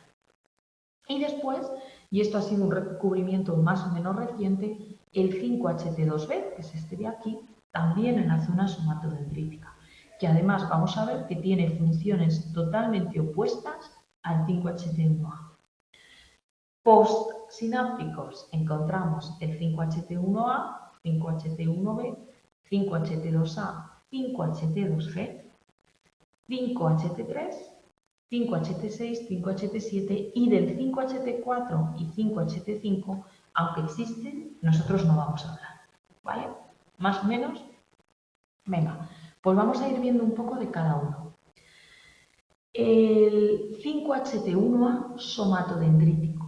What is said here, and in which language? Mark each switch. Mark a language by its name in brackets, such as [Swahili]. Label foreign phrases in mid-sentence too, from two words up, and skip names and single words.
[Spanish] Y después, y esto ha sido un recubrimiento más o menos reciente, el 5-HT2B, que es este de aquí, también en la zona somatodendrítica, que además vamos a ver que tiene funciones totalmente opuestas al 5-HT1A. Postsinápticos encontramos el 5-HT1A, 5-HT1B, 5-HT2A, 5-HT2G, 5-HT3, 5-HT6, 5-HT7 y del 5-HT4 y 5-HT5, aunque existen, nosotros no vamos a hablar. ¿Vale? Más o menos. Venga, pues vamos a ir viendo un poco de cada uno. El 5-HT1A somatodendrítico.